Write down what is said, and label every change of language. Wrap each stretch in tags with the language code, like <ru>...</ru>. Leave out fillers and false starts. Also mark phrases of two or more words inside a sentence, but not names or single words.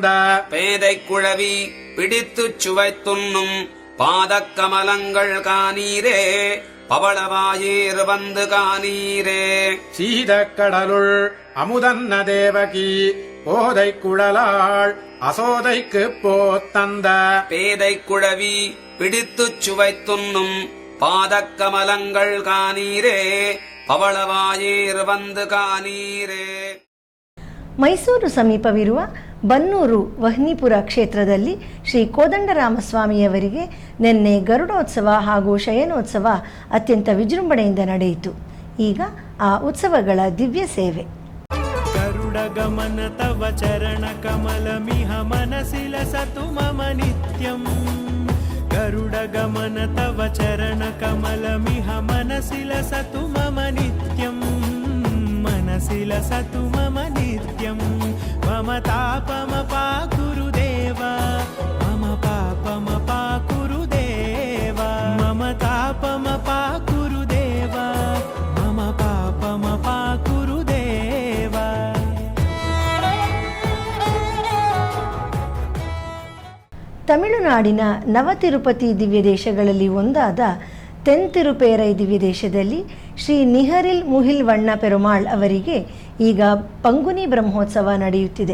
<ta>பேதை குழவி பிடித்துச் சுவைத்துண்ணும் பாதக்கமலங்கள் காணீரே பவளவாயீர் வந்து காணீரே. சீதக்கடலுள் அமுதன்ன தேவகி கோதை குழலாள் அசோதைக்கு போத்தந்த பேதை குழவி பிடித்துச் சுவைத்துண்ணும் பாதக்கமலங்கள் காணீரே பவளவாயீர் வந்து காணீரே.</ta> <kn>ಮೈಸೂರು ಸಮೀಪವಿರುವ ಬನ್ನೂರು ವಹ್ನಿಪುರ ಕ್ಷೇತ್ರದಲ್ಲಿ ಶ್ರೀ ಕೋದಂಡರಾಮಸ್ವಾಮಿಯವರಿಗೆ ನಿನ್ನೆ ಗರುಡೋತ್ಸವ ಹಾಗೂ ಶಯನೋತ್ಸವ ಅತ್ಯಂತ ವಿಜೃಂಭಣೆಯಿಂದ ನಡೆಯಿತು. ಈಗ ಆ ಉತ್ಸವಗಳ ದಿವ್ಯ ಸೇವೆ.</kn> <sa>गरुडगमन तव चरणकमलमिह मनसि लसतु मम नित्यम् गरुडगमन तव चरणकमलमिह मनसि लसतु मम नित्यम् मनसि लसतु मम नित्यम् मम तापमपाकुरुदेव मम पापमपाकुरुदेव मम तापमपाकुरुदेव मम पापमपाकुरुदेव.</sa> <kn>ತಮಿಳುನಾಡಿನ ನವತಿರುಪತಿ ದಿವ್ಯದೇಶಗಳಲ್ಲಿ ಒಂದಾದ ತೆನ್ತಿರುಪೇರೈ ದಿವ್ಯದೇಶದಲ್ಲಿ ಶ್ರೀ ನಿಹರಿಲ್ ಮುಹಿಲ್ವಣ್ಣ ಪೆರುಮಾಳ್ ಅವರಿಗೆ ಈಗ ಪಂಗುನಿ ಬ್ರಹ್ಮೋತ್ಸವ ನಡೆಯುತ್ತಿದೆ.</kn>